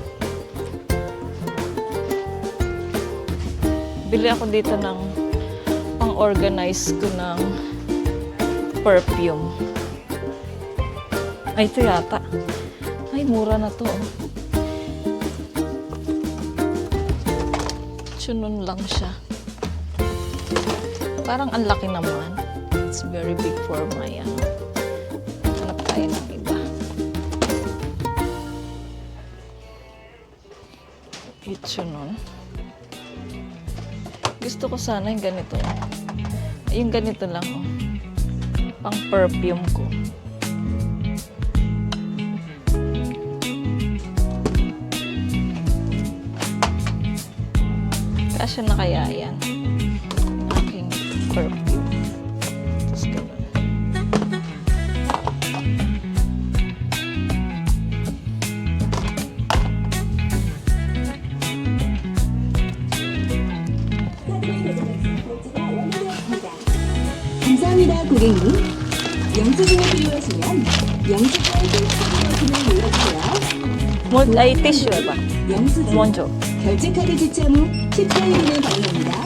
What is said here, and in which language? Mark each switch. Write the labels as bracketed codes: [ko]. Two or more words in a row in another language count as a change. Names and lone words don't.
[tl] Bili ako dito ng pang-organize ko ng perfume. Ay, ito yata. Ay, mura na to. Tsunon lang siya. Parang ang laki naman. [en] It's very big for my ano. [tl] Hanap tayo ng iba. Ito nun. Gusto ko sana yung ganito. Yung ganito lang, oh. Pang perfume ko. Kasya na kaya yan? Aking perfume. Tapos ganun. [ko] 감사합니다, 고객님. 영수증이 필요하시면 영수증 필요하시면 버튼을 눌러주세요. [tl] Ay, tissue ba? [ko] 영수증 먼저. 결제카드 지참 후 14일 이내 발급입니다.